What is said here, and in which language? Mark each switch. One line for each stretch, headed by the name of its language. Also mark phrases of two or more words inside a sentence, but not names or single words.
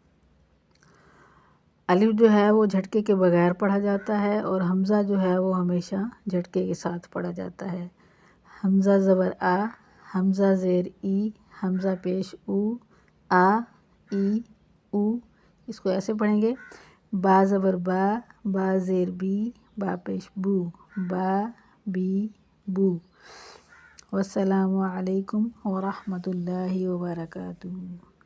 Urdu: الف جو ہے وہ جھٹکے کے بغیر پڑھا جاتا ہے، اور حمزہ جو ہے وہ ہمیشہ جھٹکے کے ساتھ پڑھا جاتا ہے۔ حمزہ زبر آ، حمزہ زیر ای، حمزہ پیش او، آ ای او۔ اس کو ایسے پڑھیں گے: با زبر با، با زیر بی، با پیش بو، با بی بو۔
Arabic: والسلام علیکم ورحمۃ اللہ وبرکاتہ۔